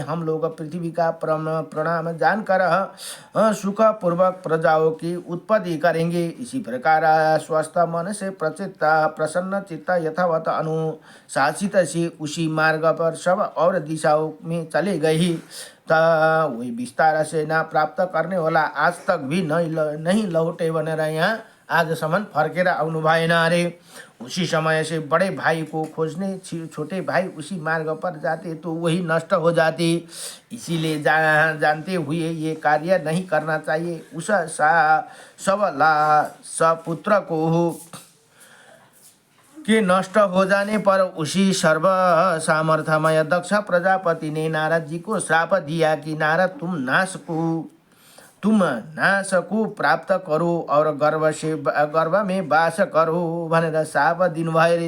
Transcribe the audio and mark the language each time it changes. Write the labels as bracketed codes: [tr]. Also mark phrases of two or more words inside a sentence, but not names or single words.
[hi] हम लोग पृथ्वी का प्रणाम जानकर सुखपूर्वक प्रजाओं की उत्पत्ति करेंगे। इसी प्रकार स्वस्थ मन से प्रसन्न चित्त यथावत अनुशासित से उसी मार्ग पर सब और दिशाओं में चले गए। वही विस्तार से ना प्राप्त करने वाला आज तक भी नहीं लौटे [ne] भनेर यहाँ आजसम्म फर्केर आउनु भएन अरे। [hi] उसी समय से बड़े भाई को खोजने छोटे भाई उसी मार्ग पर जाते तो वही नष्ट हो जाते। इसीलिए जानते हुए ये कार्य नहीं करना चाहिए। उस सबला सपुत्र को के नष्ट हो जाने पर उसी सर्व सामर्थ्यमय दक्ष प्रजापति ने नारद जी को श्राप दिया कि नारद, तुम नाश को प्राप्त करो और गर्भ में वास करो [ne] भनेर शाप दिनुभयो रे।